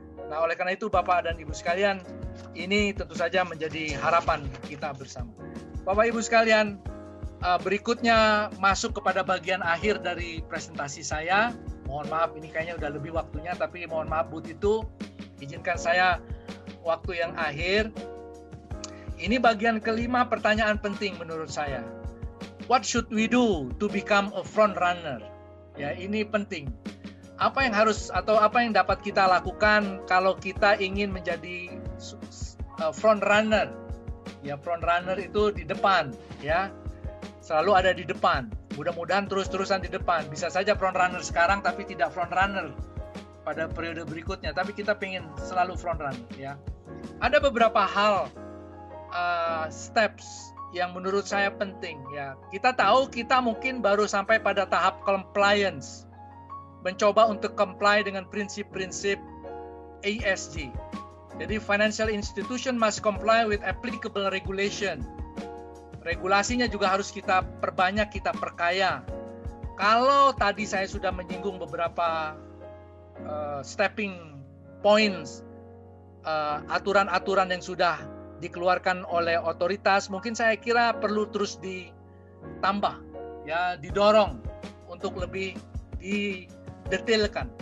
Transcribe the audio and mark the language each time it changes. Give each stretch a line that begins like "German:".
Indonesian: Nah, oleh karena itu Bapak dan Ibu sekalian, ini tentu saja menjadi harapan kita bersama. Bapak Ibu sekalian, berikutnya masuk kepada bagian akhir dari presentasi saya. Mohon maaf, ini kayaknya udah lebih waktunya, tapi mohon maaf Bu Titu, izinkan saya waktu yang akhir. Ini bagian kelima, pertanyaan penting menurut saya.
English: What should we do to become a front runner?
Indonesian: Ya, ini penting. Apa yang harus atau apa yang dapat kita lakukan kalau kita ingin menjadi front runner? Ya, front runner itu di depan, ya. Selalu ada di depan. Mudah-mudahan terus-terusan di depan. Bisa saja front runner sekarang tapi tidak front runner pada periode berikutnya. Tapi kita pengen selalu front runner, ya. Ada beberapa hal, steps yang menurut saya penting, ya. Kita tahu kita mungkin baru sampai pada tahap compliance, mencoba untuk comply dengan prinsip-prinsip ESG.
English: Jadi financial institution must comply with applicable regulation.
Indonesian: Regulasinya juga harus kita perbanyak, kita perkaya. Kalau tadi saya sudah menyinggung beberapa stepping points, aturan-aturan yang sudah dikeluarkan oleh otoritas, mungkin saya kira perlu terus ditambah, ya, didorong untuk lebih didetailkan.